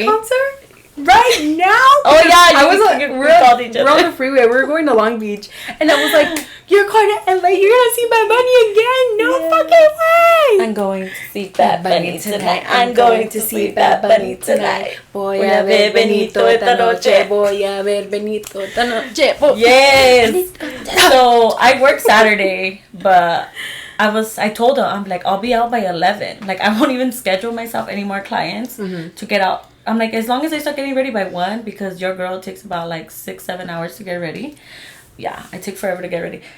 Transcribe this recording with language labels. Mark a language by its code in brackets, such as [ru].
[en] to the concert right now? Oh yeah, we're on the freeway. We were going to Long Beach, and I was like, you're going to LA. You're gonna see Bad Bunny again? No fucking way. I'm going to see Bad Bunny tonight. I'm going to see Bad Bunny tonight. [es] Voy a ver Benito esta noche. Voy a ver Benito esta noche. [en] Yes. So I worked Saturday, but I told her, I'm like, I'll be out by 11. Like, I won't even schedule myself any more clients to get out. I'm like, as long as I start getting ready by 1, because your girl takes about like 6-7 hours to get ready. Yeah, I take forever to get ready.